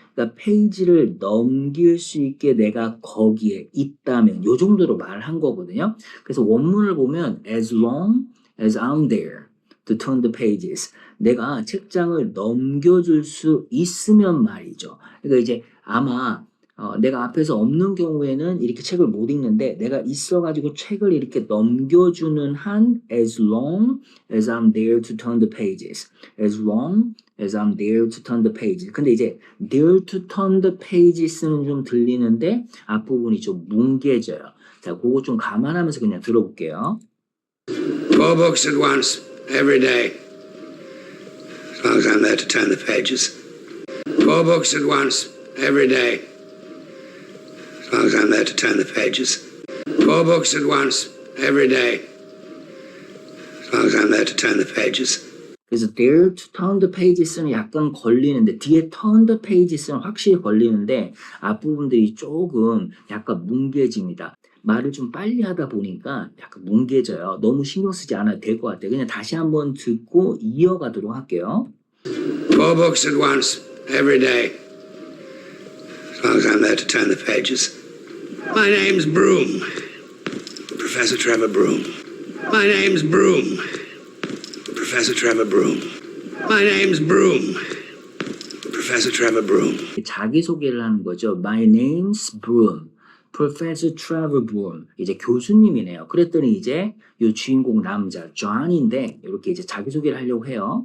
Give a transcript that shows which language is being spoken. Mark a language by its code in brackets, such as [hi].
[ko] 그러니까 페이지를 넘길 수 있게 내가 거기에 있다면 요 정도로 말한 거거든요. 그래서 원문을 보면 [en] as long as I'm there to turn the pages. [ko] 내가 책장을 넘겨줄 수 있으면 말이죠. 그러니까 이제 아마 내가 앞에서 없는 경우에는 이렇게 책을 못 읽는데 내가 있어가지고 책을 이렇게 넘겨주는 한 [en] as long as I'm there to turn the pages. As long as I'm there to turn the pages. [ko] 근데 이제 [en] there to turn the pages [ko] 는 좀 들리는데 앞부분이 좀 뭉개져요. 자, 그거 좀 감안하면서 그냥 들어볼게요. [en] 4 books at once, every day. As long as I'm there to turn the pages. 4 books at once, every day. As long as I'm there to turn the pages. 4 books at once, every day. As long as I'm there to turn the pages. [ko] 그래서 [en] there to turn the pages [ko] 는 약간 걸리는데 뒤에 [en] turn the pages [ko] 는 확실히 걸리는데 앞부분들이 조금 약간 뭉개집니다. 말을 좀 빨리 하다 보니까 약간 뭉개져요. 너무 신경 쓰지 않아도 될 것 같아요. 그냥 다시 한번 듣고 이어가도록 할게요. [en] 4 books at once, every day. As long as I'm there to turn the pages. My name's Broom. Professor Trevor Broom. My name's Broom. Professor Trevor Broom. My name's Broom. Professor Trevor Broom. [ko] 자기소개를 하는 거죠. [en] My name's Broom. Professor Trevor Broom. [ko] 이제 교수님이네요. 그랬더니 이제 이 주인공 남자 John인데 이렇게 이제 자기소개를 하려고 해요.